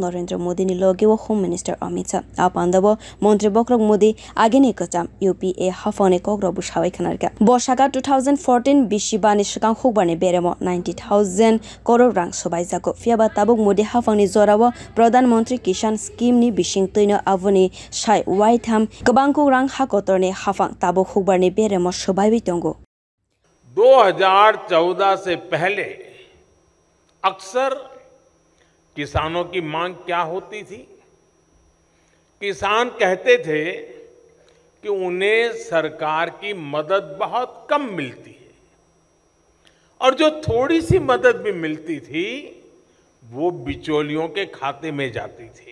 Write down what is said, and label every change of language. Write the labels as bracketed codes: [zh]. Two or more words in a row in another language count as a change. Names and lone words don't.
[trp] Narendra Modi ni logewo [en] Home Minister [trp] Amit Shah apandabo Montri Vokrok Modi ageni kacham UPA hafone kogro bushawai khanarka boshaka 2014 bishibani shikang hokbarni beremo 90,000 crore rang sobai jako fiaba tabuk Modi hafangni zorawo Pradhan Mantri Kisan Scheme ni bishing toino avoni shai waitham kabangko rang hakotorni hafang tabuk hokbarni beremo sobai bitongo [hi] 2014 से पहले अक्सर किसानों की मांग क्या होती थी? किसान कहते थे कि उन्हें सरकार की मदद बहुत कम मिलती है और जो थोड़ी सी मदद भी मिलती थी वो बिचौलियों के खाते में जाती थी।